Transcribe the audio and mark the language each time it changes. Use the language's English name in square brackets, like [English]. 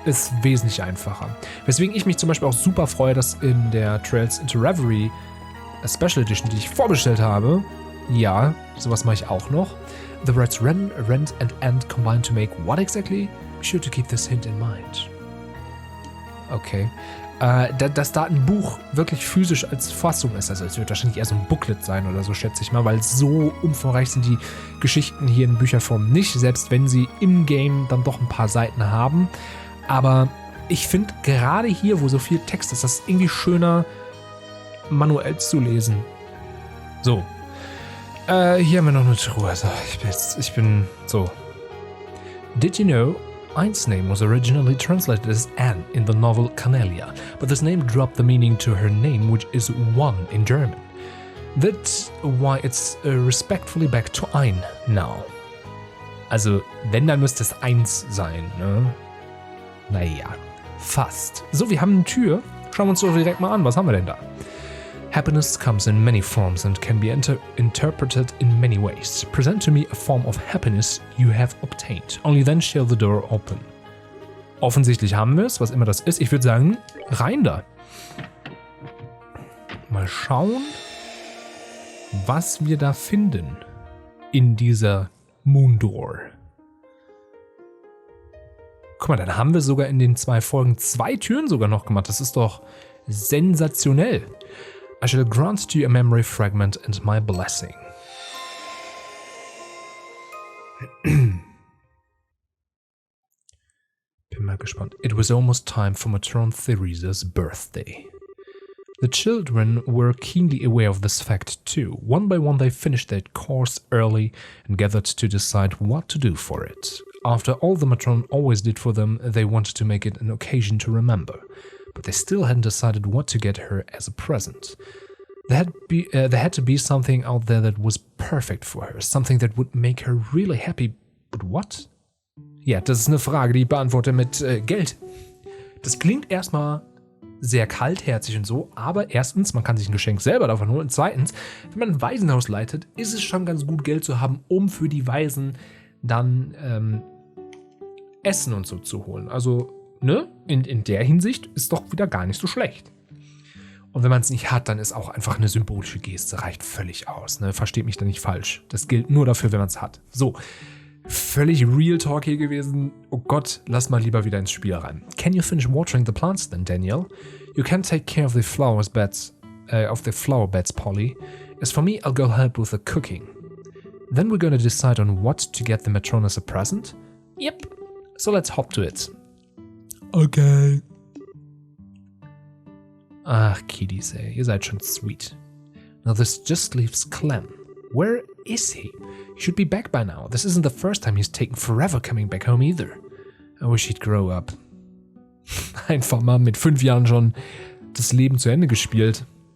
[German] Ist wesentlich einfacher. Weswegen ich mich zum Beispiel auch super freue, dass in der Trails into Reverie Special Edition, die ich vorbestellt habe, ja, sowas mache ich auch noch. [English] The words rent and end combine to make what exactly? Be sure to keep this hint in mind. Okay. [German] Dass da ein Buch wirklich physisch als Fassung ist, also es wird wahrscheinlich eher so ein Booklet sein oder so, schätze ich mal, weil so umfangreich sind die Geschichten hier in Bücherform nicht, selbst wenn sie im Game dann doch ein paar Seiten haben. Aber ich finde gerade hier, wo so viel Text ist, das ist irgendwie schöner manuell zu lesen. So. Hier haben wir noch eine Truhe. Also, ich bin so. [English] Did you know Ein's name was originally translated as Anne in the novel Cornelia, but this name dropped the meaning to her name, which is one in German. That's why it's respectfully back to ein now. [German] Also, wenn, dann müsste es eins sein, ne? Naja. Fast. So, wir haben eine Tür. Schauen wir uns doch direkt mal an. Was haben wir denn da? [English] Happiness comes in many forms and can be interpreted in many ways. Present to me a form of happiness you have obtained. Only then shall the door open. [German] Offensichtlich haben wir es, was immer das ist. Ich würde sagen, rein da. Mal schauen, was wir da finden in dieser Moondoor. Guck mal, dann haben wir sogar in den 2 Folgen 2 Türen sogar noch gemacht. Das ist doch sensationell. [English] I shall grant to you a memory fragment and my blessing. [German] Bin mal gespannt. [English] It was almost time for matron Theresa's birthday. The children were keenly aware of this fact too. One by one they finished their course early and gathered to decide what to do for it. After all the matron always did for them, they wanted to make it an occasion to remember. But they still hadn't decided what to get her as a present. There had to be something out there that was perfect for her, something that would make her really happy. But what? [German] Ja, das ist eine Frage, die ich beantworte mit Geld. Das klingt erstmal sehr kaltherzig und so, aber erstens, man kann sich ein Geschenk selber davon holen. Und zweitens, wenn man ein Waisenhaus leitet, ist es schon ganz gut, Geld zu haben, um für die Waisen dann Essen und so zu holen. Also, ne, in der Hinsicht ist doch wieder gar nicht so schlecht. Und wenn man es nicht hat, dann ist auch einfach eine symbolische Geste, reicht völlig aus. Ne? Versteht mich da nicht falsch. Das gilt nur dafür, wenn man es hat. So, völlig Real Talk hier gewesen. Oh Gott, lass mal lieber wieder ins Spiel rein. [English] Can you finish watering the plants then, Daniel? You can take care of the flower beds, Polly. As for me, I'll go help with the cooking. Then we're gonna decide on what to get the matron as a present? Yep. So let's hop to it. Okay. [German] Ach, Kiddies, ey, ihr seid schon sweet. [English] Now this just leaves Clem. Where is he? He should be back by now. This isn't the first time he's taken forever coming back home either. I wish he'd grow up. [German] Einfach mal mit 5 Jahren schon das Leben zu Ende gespielt.